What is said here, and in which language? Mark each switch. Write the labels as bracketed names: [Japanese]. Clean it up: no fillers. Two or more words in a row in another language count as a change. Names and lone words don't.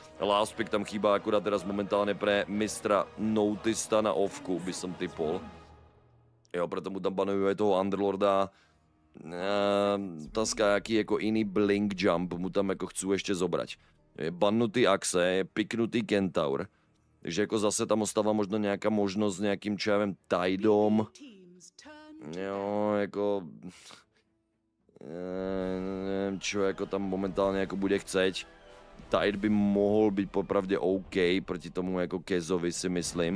[Slovak] Last pick tam chýba akurát teraz momentálne pre mistra Notista na offku, by som typol. Jo, preto mu tam banujú aj toho Underlorda. Otázka, aký ako iný blink jump mu tam ako chcú ešte zobrať. Je bannutý Axe, je piknutý Kentaur. [Czech] Takže jako zase tam ostává možno nějaká možnost s nějakým, [Slovak] čo ja viem, [Czech] Tidom. Jo, jako... [Slovak] neviem, čo jako tam momentálně jako bude chceť. [Czech] Tide by mohl být popravdě OK proti tomu jako Kezovi, si myslím.